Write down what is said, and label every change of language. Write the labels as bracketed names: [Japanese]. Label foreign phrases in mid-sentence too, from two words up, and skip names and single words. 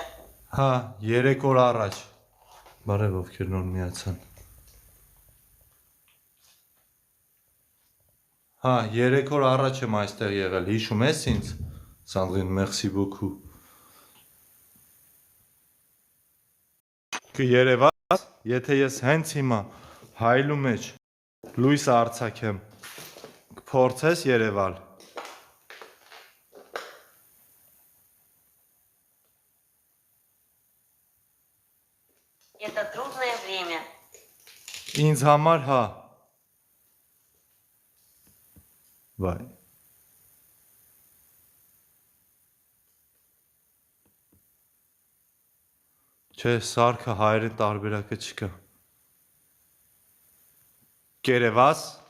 [Armenian] Հա, 3 օր առաջ։ Բարև ովքեր նոր միացան։ Հա, 3 օր առաջ եմ այստեղ եղել, հիշում ես ինձ, Սանդրին, [French] merci beaucoup։ [Armenian] Կերևաս, եթե ես հենց հիմա հայլու մեջ լույս արձակեմ, կփորձես երևալ։ [Russian] Это трудное время. [Armenian] Ինձ համար հա։ Վայ։ Չէ, սարքը հայերեն տարբերակը չկա։ Կերևաս։